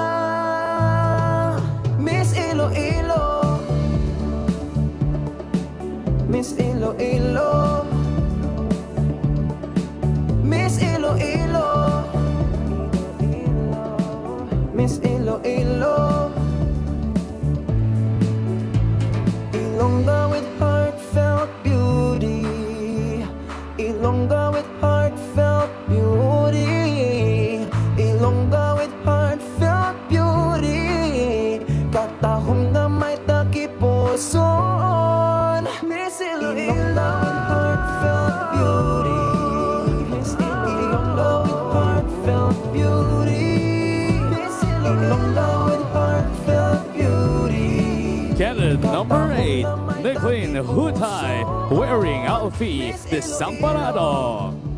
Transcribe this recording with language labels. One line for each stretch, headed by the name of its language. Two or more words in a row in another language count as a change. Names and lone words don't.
English: Miss Iloilo, Miss Iloilo, Miss Iloilo, Miss Iloilo, Ilonggo with heartfelt beauty, Ilonggo with heartfelt beauty, Ilonggo with heartfelt beauty,
Hiligaynon: katahom na may takipuson,
English: Miss Iloilo with heartfelt beauty, Miss Ilonggo with heartfelt beauty, Miss Ilonggo with heartfelt beauty. Candidate number 8, Kathleen Hutay, wearing Alfie Desamparado.